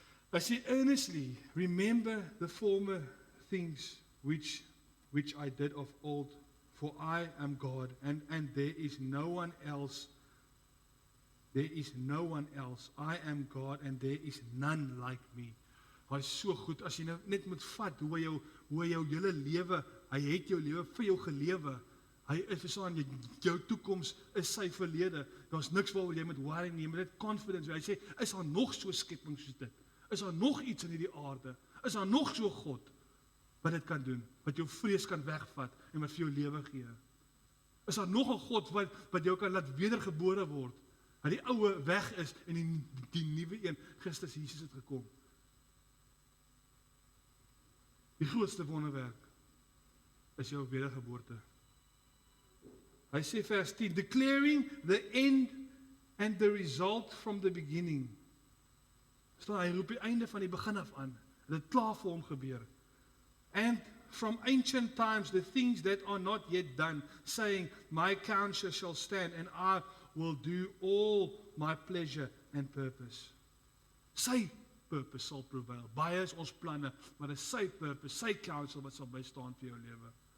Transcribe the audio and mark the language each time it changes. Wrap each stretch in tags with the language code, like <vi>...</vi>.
<en>I say earnestly, remember the former things which I did of old, for I am God, and there is no one else. There is no one else. I am God, and there is none like me.</en> <af>Hy is so goed, as jy nou net moet vat, hoe hy jou hele lewe, hy het jou lewe vir jou gelewe. Hy is verstaan, jou toekoms is sy verlede. Daar's niks waaroor jy moet worry nie, maar dit confidence. Hy sê, is daar nog so skepping soos dit? Is daar nog iets in hierdie aarde? Is daar nog so God wat dit kan doen, wat jou vrees kan wegvat en wat vir jou lewe gee? Is daar nog 'n God wat jou kan laat wedergebore word? Dat die oue weg is en die nuwe een, Christus Jesus het gekom. Die grootste wonderwerk is jou wedergeboorte. Hy sê vers 10,</af> <en>declaring the end and the result from the beginning.</en> <af>Hy roep die einde van die begin af aan. Dit klaar vir hom gebeur.</af> <en>And from ancient times the things that are not yet done, saying, my counsel shall stand and I will do all my pleasure and purpose.</en> <af>Sy purpose sal prevail. Baie is ons planne, maar dit is sy purpose, sy counsel wat sal bystaan vir jou lewe.</af>